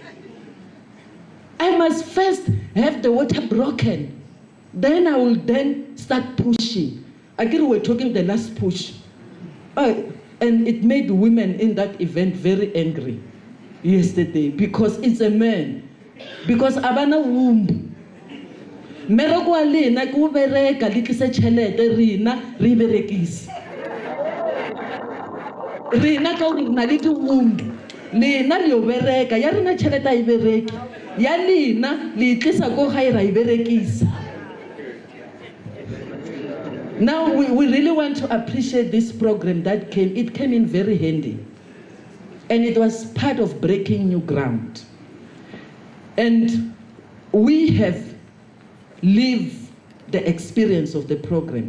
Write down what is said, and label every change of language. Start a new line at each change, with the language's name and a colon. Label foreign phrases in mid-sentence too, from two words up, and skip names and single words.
English: I must first have the water broken. Then I will then start pushing. Again, we were talking the last push. And it made women in that event very angry yesterday because it's a man. Because abana womb.
Northern Sotho: Meroko wa lena ke o bereka le tlise tšhelete rena re berekise. Rena ka gore na le di-womb. Lena le o bereka ya rena tšhelete a e bereki. Ya lena le tlisa ko gae ra e berekisa.
English: Now we really want to appreciate this program that came. It came in very handy. And it was part of breaking new ground. And we have lived the experience of the program.